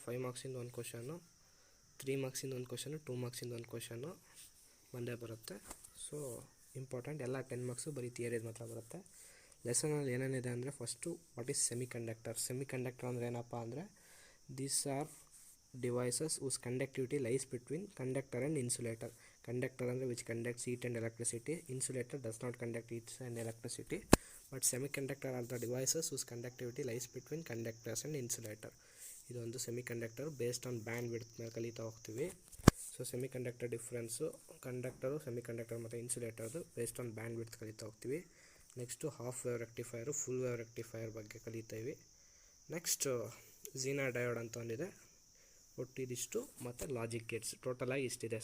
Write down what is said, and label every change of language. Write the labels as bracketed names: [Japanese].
[Kannada] 5 ಮಾರ್ಕ್ಸಿಂದ ಒಂದು ಕ್ವಶನ್ನು, 3 ಮಾರ್ಕ್ಸಿಂದ ಒಂದು ಕ್ವಶನ್ನು, 2 ಮಾರ್ಕ್ಸಿಂದ ಒಂದು ಕ್ವಶನ್ನು ಬಂದೇ ಬರುತ್ತೆ. So important. ಎಲ್ಲ 10 ಮಾರ್ಕ್ಸು ಬರೀ ಥಿಯರಿದು ಮಾತ್ರ ಬರುತ್ತೆ. ಲೆಸನಲ್ಲಿ ಏನೇನಿದೆ ಅಂದರೆ, first [English] What is semiconductor. Semiconductor [Kannada] ಅಂದರೆ ಏನಪ್ಪ ಅಂದರೆ, [English] These are devices whose conductivity lies between conductor and insulator. Conductor ಅಂದರೆ which conducts heat and electricity. Insulator does not conduct heat and electricity. But semiconductor are the devices whose conductivity lies between conductors and insulator. [Kannada] ಇದೊಂದು semiconductor based on band width ಮೇಲೆ ಕಲಿತಾ ಹೋಗ್ತೀವಿ. So semiconductor difference, conductor, semiconductor ಮತ್ತು ಇನ್ಸುಲೇಟರ್ದು based on band width ಕಲಿತಾ ಹೋಗ್ತೀವಿ. Next half wave ರೆಕ್ಟಿಫೈರು, full wave rectifier ಬಗ್ಗೆ ಕಲಿತೀವಿ. Next Zener diode ಅಂತ ಒಂದಿದೆ. ಒಟ್ಟು ಇದಿಷ್ಟು ಮತ್ತು ಲಾಜಿಕ್ ಗೇಟ್ಸ್, ಟೋಟಲಾಗಿ ಇಷ್ಟಿದೆ.